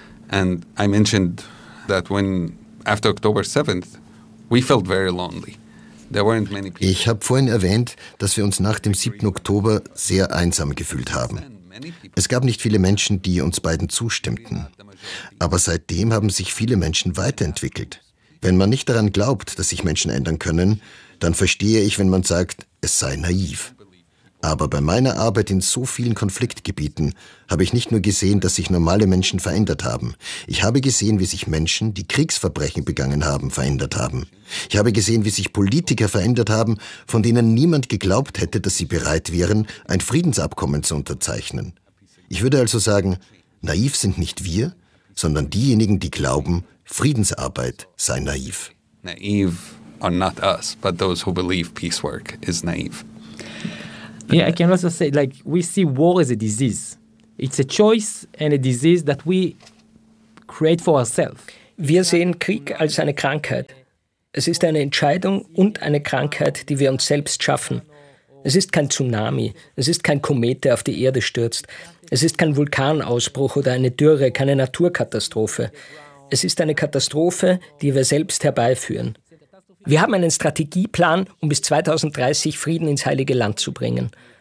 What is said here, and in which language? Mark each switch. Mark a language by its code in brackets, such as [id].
[en] And I mentioned that when after October 7th we felt very lonely. [de] Ich habe vorhin erwähnt, dass wir uns nach dem 7. Oktober sehr einsam gefühlt haben. Es gab nicht viele Menschen, die uns beiden zustimmten. Aber seitdem haben sich viele Menschen weiterentwickelt. Wenn man nicht daran glaubt, dass sich Menschen ändern können, dann verstehe ich, wenn man sagt, es sei naiv. Aber bei meiner Arbeit in so vielen Konfliktgebieten habe ich nicht nur gesehen, dass sich normale Menschen verändert haben. Ich habe gesehen, wie sich Menschen, die Kriegsverbrechen begangen haben, verändert haben. Ich habe gesehen, wie sich Politiker verändert haben, von denen niemand geglaubt hätte, dass sie bereit wären, ein Friedensabkommen zu unterzeichnen. Ich würde also sagen, naiv sind nicht wir, sondern diejenigen, die glauben, Friedensarbeit sei naiv. [en] Naive are not us, but those who believe peace work is naive. Yeah, I can also say, like, we see war as a disease. It's a choice and a disease that we create for ourselves. [de] Wir sehen Krieg als eine Krankheit. Es ist eine Entscheidung und eine Krankheit, die wir uns selbst schaffen. Es ist kein Tsunami, es ist kein Komet, der auf die Erde stürzt. Es ist kein Vulkanausbruch oder eine Dürre, keine Naturkatastrophe. Es ist eine Katastrophe, die wir selbst herbeiführen. Wir haben einen Strategieplan, um bis 2030 Frieden ins Heilige Land zu bringen.